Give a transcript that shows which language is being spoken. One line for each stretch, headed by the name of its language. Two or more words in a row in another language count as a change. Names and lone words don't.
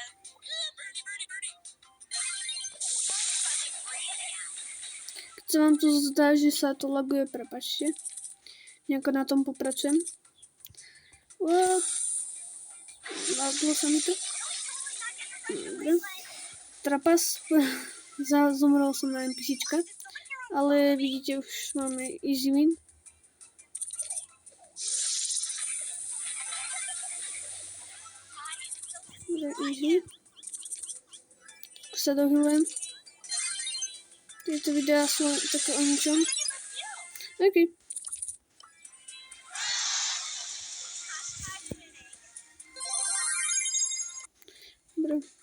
Slovak: Keď sa vám to zdá, že sa to laguje, prepáčte. Nejako na tom popracujem. Laglo sa mi to. Dobre. Trapas. Zomrel som na NPCčka. Ale vidíte, už máme
English: easy win.
Slovak: Easy. Sa dohylujem. Tieto videá sú také o ničom. OK. Dobre.